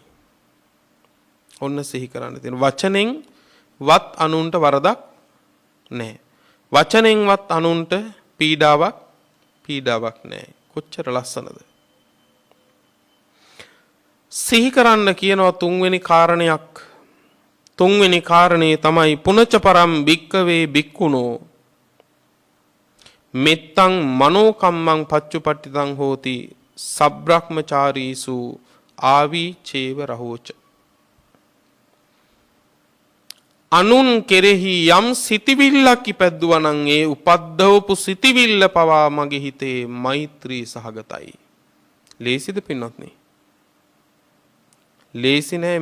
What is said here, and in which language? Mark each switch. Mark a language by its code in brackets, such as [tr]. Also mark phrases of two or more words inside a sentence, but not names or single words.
[si] ඔන්න සිහි කරන්න තියෙන වචනෙන් වත් අනුන්ට වරදක් නැහැ. වචනෙන්වත් අනුන්ට පීඩාවක් නැහැ. කොච්චර ලස්සනද? සිහි කරන්න කියනවා තුන්වෙනි කාරණයක්. තුන්වෙනි කාරණේ තමයි [pi] පුනච්ච පරම් භික්කවේ භික්ඛුනෝ මෙත්තං මනෝකම්මං පච්චුපට්ඨිතං හෝති සබ්‍රහ්මචාරීසු ආවි චේව රහෝච. [si] අනුන් කෙරෙහි යම් සිතිවිල්ලක් ඉපැද්දුවා නම් ඒ උපද්දවපු සිතිවිල්ල පවා මගේ හිතේ මෛත්‍රී සහගතයි. ලේසිද පින්වත්නි? ලේසි නෑ.